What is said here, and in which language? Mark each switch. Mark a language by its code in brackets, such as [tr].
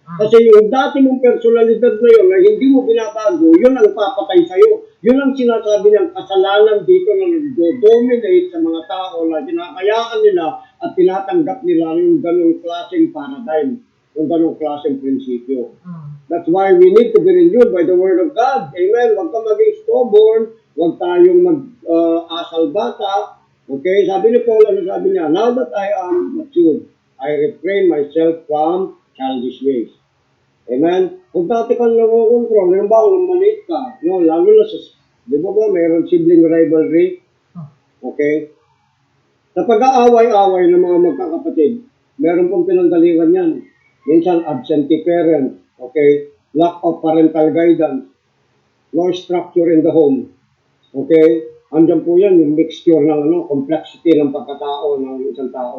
[tl] Kasi yung dati mong personalidad na yun na hindi mo binabago, yun ang papatay sa'yo. Yun ang sinasabi niyang kasalanan dito na nag-dominate sa mga tao na kinakayaan nila at tinatanggap nila yung ganong klaseng paradigm, yung ganong klaseng prinsipyo. [en] That's why we need to be renewed by the Word of God. [tl] Amen. Huwag ka maging stubborn. Huwag tayong mag-asal bata. Okay? Sabi ni Paul, ano sabi niya? [en] Now that I am matured, I refrain myself from childish ways. [tl] Amen? Kung dati kang nakukontrol, yung ba kung maliit ka, no, lalo na sa, di ba mayroon sibling rivalry? Okay? Sa pag-aaway-away ng mga magkakapatid, meron pong pinanggalingan yan. Minsan, [en] absentee parent, okay? Lack of parental guidance, no structure in the home, okay? [tl] Andyan po yan, yung mixture ng complexity ng pagkatao ng isang tao.